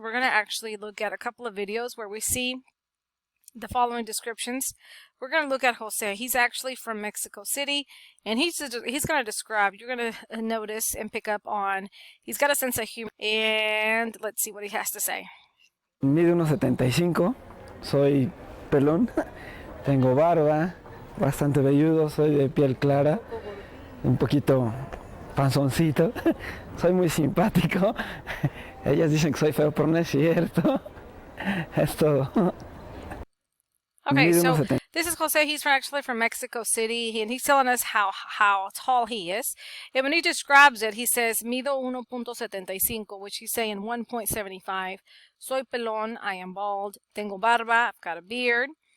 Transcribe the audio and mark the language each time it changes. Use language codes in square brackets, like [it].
[en] We're going to actually look at a couple of videos where we see the following descriptions. We're going to look at Jose. He's actually from Mexico City, and he's going to describe, you're going to notice and pick up on, he's got a sense of humor, and let's see what he has to say. [es] Mido 1,75, soy pelón, tengo barba, bastante velludo, soy de piel clara, un poquito panzoncito, soy muy simpático. Ellas dicen que soy feo, pero no es cierto. Es todo. [en] Okay, so this is Jose. He's actually from Mexico City, and he's telling us how tall he is. And when he describes it, he says, [es] mido 1.75, [en] which he's saying 1.75. [es] Soy pelón, [en] I am bald. [es] Tengo barba, [en] I've got a beard.